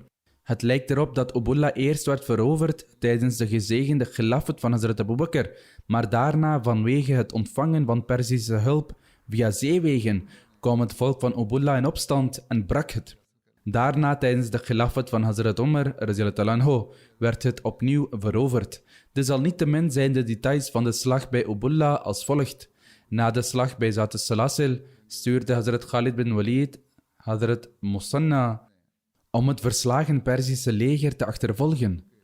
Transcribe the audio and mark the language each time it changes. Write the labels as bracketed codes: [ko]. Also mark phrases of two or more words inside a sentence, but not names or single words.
[nl] Het lijkt erop dat Ubullah eerst werd veroverd tijdens de gezegende khilafat van Hazrat Abu Bakr, maar daarna vanwege het ontvangen van Perzische hulp via zeewegen kwam het volk van Ubullah in opstand en brak het. Daarna tijdens de khilafat van Hazrat Umar [ar] رضي الله عنه [nl] werd het opnieuw veroverd. Desalniettemin zijn de details van de slag bij Ubullah als volgt. Na de slag bij Zat al-Salasil stuurde Hazrat Khalid bin Walid Hazrat Musanna om het verslagen Perzische leger te achtervolgen.